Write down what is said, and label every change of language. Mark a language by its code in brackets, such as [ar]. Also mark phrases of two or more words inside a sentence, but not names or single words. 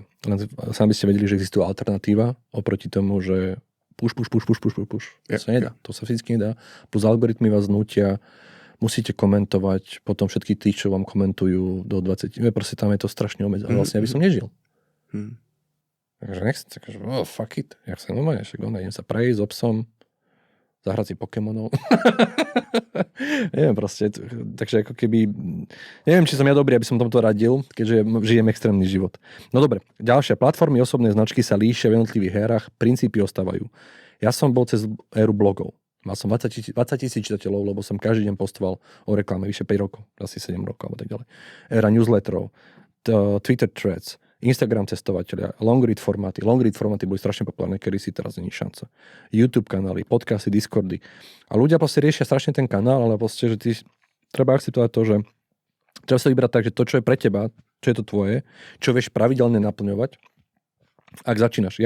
[sk] Len sám by ste vedeli, že existuje alternatíva oproti tomu, že push. To sa nedá. To sa fyzicky nedá. Plus algoritmy vás nútia, musíte komentovať, potom všetky tí, čo vám komentujú do 20. Proste tam je to strašne obmedzené. Vlastne, aby som nežil. Takže nechcem, takže [en] fuck it. [sk] Ja chcem normálne, idem sa prejsť s obsom, zahrať si Pokémonov. Neviem proste, takže ako keby, neviem, či som ja dobrý, aby som tomto radil, keďže žijem extrémny život. No dobre, ďalšia, platformy osobnej značky sa líšia v jednotlivých hérach, princípy ostávajú. Ja som bol cez éru blogov. Mal som 20 000 čitateľov, lebo som každý deň postoval o reklame vyše 5 rokov, asi 7 rokov alebo tak ďalej. Éra newsletterov, Twitter threads, Instagram testovateľia, [en] long read [sk] formáty boli strašne populárne, kedy si teraz není šanca. YouTube kanály, podcasty, Discordy. A ľudia proste riešia strašne ten kanál, ale proste, že treba akceptovať to, že treba sa vybrať tak, že to, čo je pre teba, čo je to tvoje, čo vieš pravidelne naplňovať, ak začínaš.